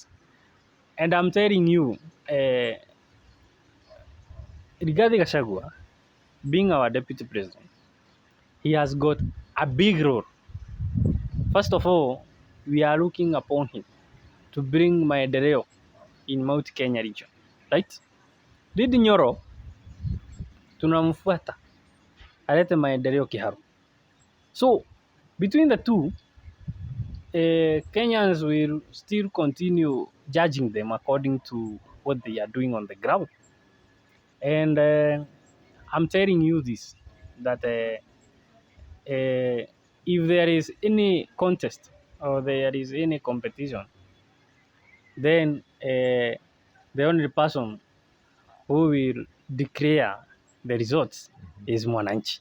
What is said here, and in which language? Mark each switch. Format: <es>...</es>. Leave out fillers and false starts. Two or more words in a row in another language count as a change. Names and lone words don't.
<en>And I'm telling you, Rigathi Gachagua, being our deputy president, he has got a big role. First of all, we are looking upon him to bring maendeleo in Mount Kenya region, right?</en> <sw>Ndindi Nyoro tunamfuata alete maendeleo Kiharu.</sw> <en>So between the two, Kenyans will still continue judging them according to what they are doing on the ground. And I'm telling you this, that if there is any contest or there is any competition, then the only person who will declare the results is Mwananchi.</en>